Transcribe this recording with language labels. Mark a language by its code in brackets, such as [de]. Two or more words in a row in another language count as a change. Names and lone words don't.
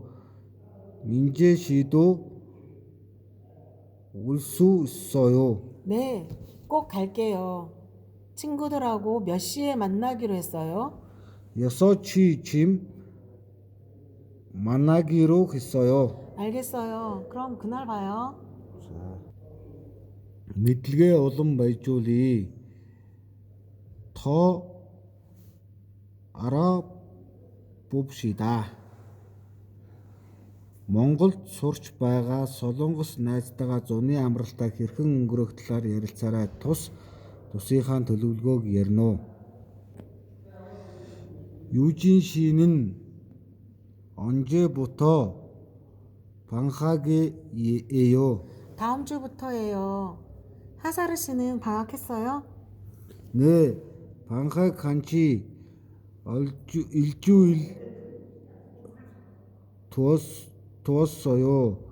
[ko] 민재 씨도 올 수 있어요. 네, 꼭 갈게요. 친구들하고 몇 시에 만나기로 했어요? 6시쯤 만나기로 했어요. 알겠어요. 그럼 그날 봐요. [mn] мэдлэгээ улам баяжуулъя. [ko] 더 알아봅시다. [mn] Монголд сурч байгаа Солонгос найзтайгаа зуны амралтаа хэрхэн өнгөрөх талаар ярилцаарай. Тусынхаа төлөвлөгөөг ярина уу? [ko] 유진 씨는 언제부터 방학이에요? 다음 주부터예요. 하사르 씨는 방학했어요? 네, 방학한 지 일주일 두었어요.